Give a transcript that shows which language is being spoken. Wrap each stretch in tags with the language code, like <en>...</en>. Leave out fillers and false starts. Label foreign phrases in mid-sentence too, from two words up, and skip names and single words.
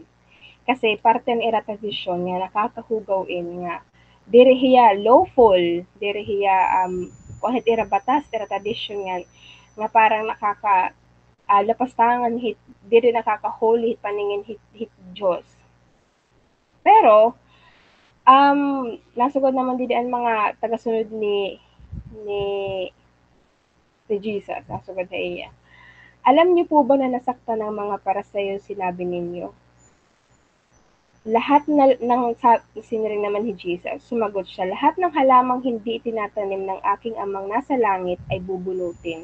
<war>Kasi parte ng ira tradisyon nga nakakahugaw nga diri hiya lawful, diri hiya kahit ira batas, ira tradisyon nga parang lapastangan hit diri nakaka-holy hit paningin hit Dios. Pero nasugod naman didi ang mga tagasunod ni ni Jesus, nasugod sa iya.</war> <tl>Alam niyo po ba na nasaktan ng mga parasayo sinabi ninyo? Lahat ng siniring naman ni Jesus, sumagot siya, lahat ng halamang hindi itinatanim ng aking amang nasa langit ay bubunutin.</tl>